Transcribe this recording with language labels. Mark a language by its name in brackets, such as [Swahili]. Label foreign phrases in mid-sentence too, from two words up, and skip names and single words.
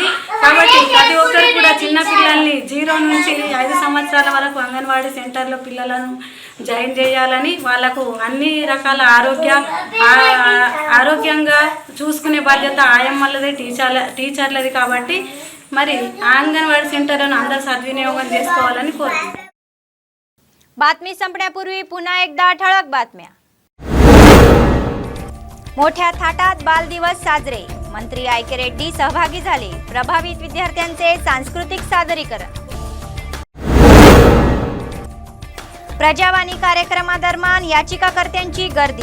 [Telugu] కాబట్టి ప్రతి ఒక్కరు కూడా చిన్న పిల్లల్ని 0 నుంచి 5 సంవత్సరాల వరకు అంగన్వాడీ సెంటర్లో పిల్లలను జాయిన్ చేయాలని, వాళ్ళకు అన్ని రకాల ఆరోగ్యంగా చూసుకునే బాధ్యత ఆయమ్మలదే, టీచర్లది. కాబట్టి మరి ఆ అంగన్వాడీ సెంటర్లను అందరూ సద్వినియోగం చేసుకోవాలని కోరుకుంటున్నాను. [Marathi] बातमी संपण्यापूर्वी पुन्हा एकदा ठळक बातम्या. मोठ्या थाटात बाल दिवस साजरे. मंत्री आयके रेड्डी सहभागी झाले. प्रभावित विद्यार्थ्यांचे सांस्कृतिक सादरीकरण. प्रजावाणी कार्यक्रमादरम्यान याचिकाकर्त्यांची गर्दी.